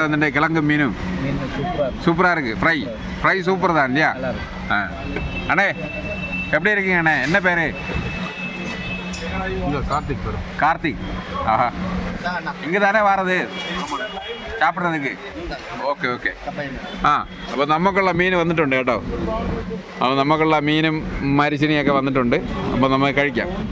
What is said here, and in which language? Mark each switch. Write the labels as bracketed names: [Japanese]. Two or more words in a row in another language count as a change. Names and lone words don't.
[Tamil] வந்துட்டு கிழங்கு மீனும் சூப்பராக இருக்கு. ஃப்ரை சூப்பர் தான் இல்லையா? அண்ணே எப்படி இருக்கீங்க அண்ணே? என்ன பேர்? கார்த்திக். இங்கே தானே வாரது சாப்பிட்றதுக்கு? [Malayalam] ഓക്കെ. അപ്പോൾ നമുക്കുള്ള മീൻ വന്നിട്ടുണ്ട് കേട്ടോ. അപ്പോൾ നമുക്കുള്ള മീനും മരിച്ചിനിയൊക്കെ വന്നിട്ടുണ്ട്. അപ്പോൾ നമുക്ക് കഴിക്കാം.